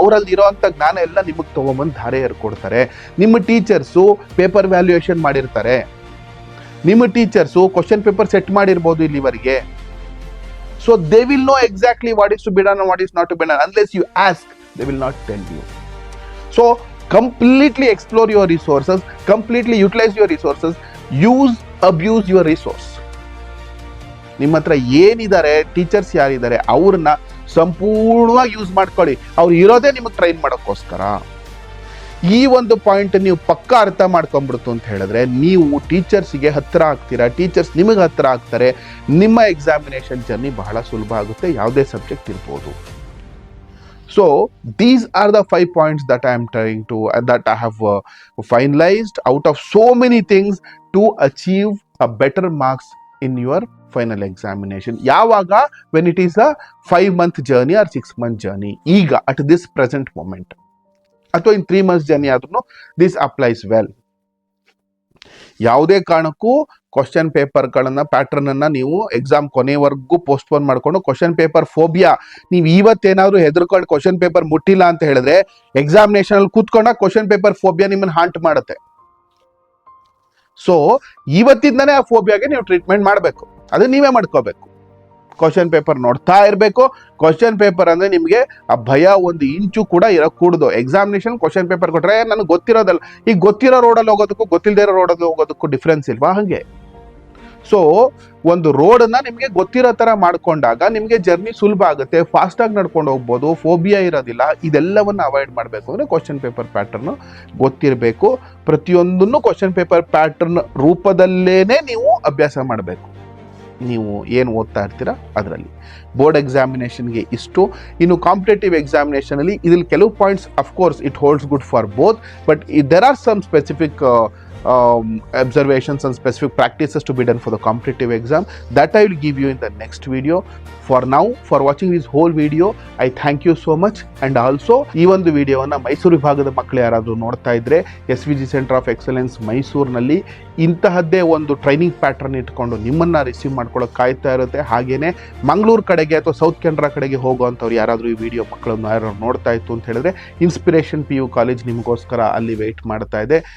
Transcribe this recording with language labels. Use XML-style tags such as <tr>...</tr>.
<kn>ಅವರಲ್ಲಿ ಇರೋವಂಥ ಜ್ಞಾನ ಎಲ್ಲ ನಿಮಗೆ ತೊಗೊಂಬಂದು ಧಾರೆ ಏರ್ಕೊಡ್ತಾರೆ. ನಿಮ್ಮ ಟೀಚರ್ಸು ಪೇಪರ್ ವ್ಯಾಲ್ಯೂಯೇಷನ್ ಮಾಡಿರ್ತಾರೆ, ನಿಮ್ಮ ಟೀಚರ್ಸು ಕ್ವಶನ್ ಪೇಪರ್ ಸೆಟ್ ಮಾಡಿರ್ಬೋದು ಇಲ್ಲಿವರೆಗೆ.</kn> <en>So they will know exactly what is to be done, what is not to be done. Unless you ask, they will not tell you. So completely explore your resources, completely utilize your resources, abuse your resource.</en> <kn>ನಿಮ್ಮ ಹತ್ರ ಏನಿದ್ದಾರೆ, teachers ಯಾರಿದ್ದಾರೆ, ಅವ್ರನ್ನ ಸಂಪೂರ್ಣವಾಗಿ use ಮಾಡ್ಕೊಳ್ಳಿ. ಅವ್ರು ಇರೋದೇ ನಿಮಗೆ ಟ್ರೈನ್ ಮಾಡೋಕ್ಕೋಸ್ಕರ. ಈ ಒಂದು ಪಾಯಿಂಟ್ ನೀವು ಪಕ್ಕಾ ಅರ್ಥ ಮಾಡ್ಕೊಂಡ್ಬಿಡ್ತು ಅಂತ ಹೇಳಿದ್ರೆ, ನೀವು ಟೀಚರ್ಸ್ಗೆ ಹತ್ತಿರ ಆಗ್ತೀರಾ, ಟೀಚರ್ಸ್ ನಿಮಗೆ ಹತ್ತಿರ ಆಗ್ತಾರೆ. ನಿಮ್ಮ ಎಕ್ಸಾಮಿನೇಷನ್ ಜರ್ನಿ ಬಹಳ ಸುಲಭ ಆಗುತ್ತೆ, ಯಾವುದೇ ಸಬ್ಜೆಕ್ಟ್ ಇರ್ಬೋದು.</kn> <en>So these are the 5 points that I am trying to that I have finalized out of so many things to achieve a better marks in your final examination.</en> <kn>Yavaga,</kn> <en>when it is a 5-month journey or 6-month journey,</en> <kn>eega</kn> <en>at this present moment,</en> <kn>atho</kn> <en>in 3 months journey</en> <kn>adru</kn> <en>this applies well.</en> <kn>ಯಾವುದೇ ಕಾರಣಕ್ಕೂ question ಪೇಪರ್ಗಳನ್ನ pattern ಅನ್ನ ನೀವು exam ಕೊನೆವರೆಗೂ postpone ಮಾಡ್ಕೊಂಡು, question paper phobia, ನೀವು ಇವತ್ತೇನಾದ್ರೂ ಹೆದರ್ಕೊಂಡು question paper ಮುಟ್ಟಿಲ್ಲ ಅಂತ ಹೇಳಿದ್ರೆ ಎಕ್ಸಾಮಿನೇಷನ್ ಅಲ್ಲಿ ಕೂತ್ಕೊಂಡಾಗ ಕ್ವಶನ್ ಪೇಪರ್ ಫೋಬಿಯಾ ನಿಮ್ಮನ್ನ ಹಾಂಟ್ ಮಾಡುತ್ತೆ. ಸೊ ಇವತ್ತಿಂದನೇ ಆ ಫೋಬಿಯಾಗೆ ನೀವು ಟ್ರೀಟ್ಮೆಂಟ್ ಮಾಡಬೇಕು, ಅದು ನೀವೇ ಮಾಡ್ಕೋಬೇಕು. ಕ್ವಶನ್ ಪೇಪರ್ ನೋಡ್ತಾ ಇರಬೇಕು. ಕ್ವಶನ್ ಪೇಪರ್ ಅಂದರೆ ನಿಮಗೆ ಆ ಭಯ ಒಂದು ಇಂಚು ಕೂಡ ಇರಕೂಡ್ದು. ಎಕ್ಸಾಮಿನೇಷನ್ ಕ್ವಶನ್ ಪೇಪರ್ ಕೊಟ್ಟರೆ ನನಗೆ ಗೊತ್ತಿರೋದಲ್ಲ, ಈಗ ಗೊತ್ತಿರೋ ರೋಡಲ್ಲಿ ಹೋಗೋದಕ್ಕೂ ಗೊತ್ತಿಲ್ಲದೆ ಇರೋ ರೋಡಲ್ಲಿ ಹೋಗೋದಕ್ಕೂ ಡಿಫ್ರೆನ್ಸ್ ಇಲ್ವಾ? ಹಾಗೆ ಸೊ ಒಂದು ರೋಡನ್ನ ನಿಮಗೆ ಗೊತ್ತಿರೋ ಥರ ಮಾಡ್ಕೊಂಡಾಗ ನಿಮಗೆ ಜರ್ನಿ ಸುಲಭ ಆಗುತ್ತೆ, ಫಾಸ್ಟಾಗಿ ನಡ್ಕೊಂಡು ಹೋಗ್ಬೋದು, ಫೋಬಿಯಾ ಇರೋದಿಲ್ಲ. ಇದೆಲ್ಲವನ್ನು ಅವಾಯ್ಡ್ ಮಾಡಬೇಕು ಅಂದರೆ ಕ್ವಶನ್ ಪೇಪರ್ ಪ್ಯಾಟರ್ನು ಗೊತ್ತಿರಬೇಕು. ಪ್ರತಿಯೊಂದನ್ನು ಕ್ವಶನ್ ಪೇಪರ್ ಪ್ಯಾಟರ್ನ್ ರೂಪದಲ್ಲೇ ನೀವು ಅಭ್ಯಾಸ ಮಾಡಬೇಕು. ನೀವು ಏನು ಓದ್ತಾ ಇರ್ತೀರಾ ಅದರಲ್ಲಿ. ಬೋರ್ಡ್ ಎಕ್ಸಾಮಿನೇಷನ್ಗೆ ಇಷ್ಟು. ಇನ್ನು ಕಾಂಪಿಟೇಟಿವ್ ಎಕ್ಸಾಮಿನೇಷನಲ್ಲಿ ಇದ್ರಲ್ಲಿ ಕೆಲವು points</kn> <en>Of course it holds good for both, but there are some specific observations and specific practices to be done for the competitive exam that I will give you in the next video. For now, for watching this whole video, I thank you so much. And also</en> <kn>ಈ ಒಂದು ವಿಡಿಯೋವನ್ನು ಮೈಸೂರು ವಿಭಾಗದ ಮಕ್ಕಳು ಯಾರಾದರೂ ನೋಡ್ತಾ ಇದ್ರೆ SVG centre of excellence ಮೈಸೂರಿನಲ್ಲಿ ಇಂತಹದ್ದೇ ಒಂದು ಟ್ರೈನಿಂಗ್ ಪ್ಯಾಟರ್ನ್ ಇಟ್ಕೊಂಡು ನಿಮ್ಮನ್ನು ರಿಸೀವ್ ಮಾಡ್ಕೊಳ್ಳೋಕೆ ಕಾಯ್ತಾ ಇರುತ್ತೆ. ಹಾಗೇನೆ ಮಂಗಳೂರು ಕಡೆಗೆ ಅಥವಾ ಸೌತ್ ಕೆನರಾ ಕಡೆಗೆ ಹೋಗುವಂಥವ್ರು ಯಾರಾದರೂ ಈ ವಿಡಿಯೋ ಮಕ್ಕಳನ್ನು ಯಾರು ನೋಡ್ತಾ ಇತ್ತು ಅಂತ ಹೇಳಿದ್ರೆ ಇನ್ಸ್ಪಿರೇಷನ್ PU ಕಾಲೇಜ್ ನಿಮಗೋಸ್ಕರ ಅಲ್ಲಿ ವೆಯ್ಟ್ ಮಾಡ್ತಾ ಇದೆ.</kn>